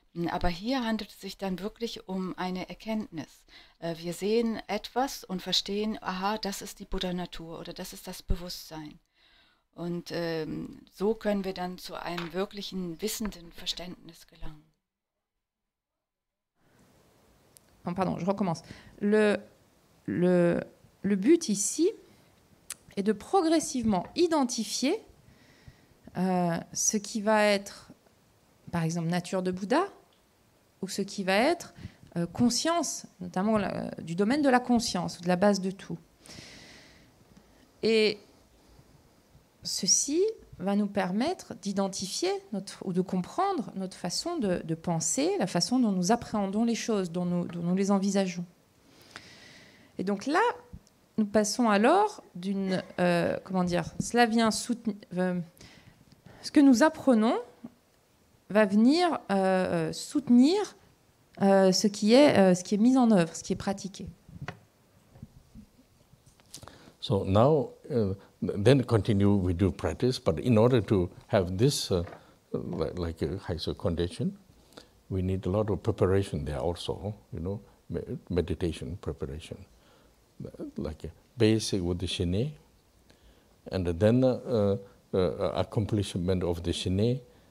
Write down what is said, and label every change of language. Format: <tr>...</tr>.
<de>Aber hier handelt es sich dann wirklich um eine Erkenntnis. Wir sehen etwas und verstehen, aha, das ist die Buddha-Natur oder das ist das Bewusstsein. Und so können wir dann zu einem wirklichen wissenden Verständnis gelangen.</de> <fr>Oh, pardon, je recommence. Le but ici est de progressivement identifier ce qui va être, par exemple, nature de Bouddha, ou ce qui va être conscience, notamment du domaine de la conscience, ou de la base de tout. Et ceci va nous permettre d'identifier ou de comprendre notre façon de penser, la façon dont nous appréhendons les choses, dont nous les envisageons. Et donc là, nous passons alors d'une... comment dire, cela vient soutenir... ce que nous apprenons va venir soutenir ce qui est mis en œuvre, ce qui est pratiqué.</fr> <en>So now, then continue, we do practice, but in order to have this, like a higher condition, we need a lot of preparation there also, you know, meditation preparation. Like a basic with the shine, and then accomplishment of the shine.</en>